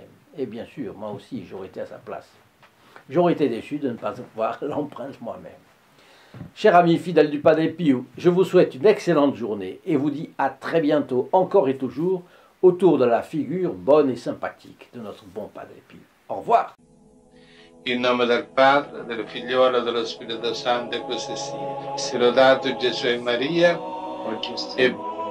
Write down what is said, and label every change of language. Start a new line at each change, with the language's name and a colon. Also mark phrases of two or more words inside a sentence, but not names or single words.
French: Et bien sûr, moi aussi, j'aurais été à sa place. J'aurais été déçu de ne pas voir l'empreinte moi-même. Cher ami fidèle du Padre Pio, je vous souhaite une excellente journée et vous dis à très bientôt, encore et toujours, autour de la figure bonne et sympathique de notre bon Padre Pio. Au revoir.
Italian: In nome del Padre, del Figliolo e dello Spirito Santo, e così sia. Sia lodato Gesù e Maria, e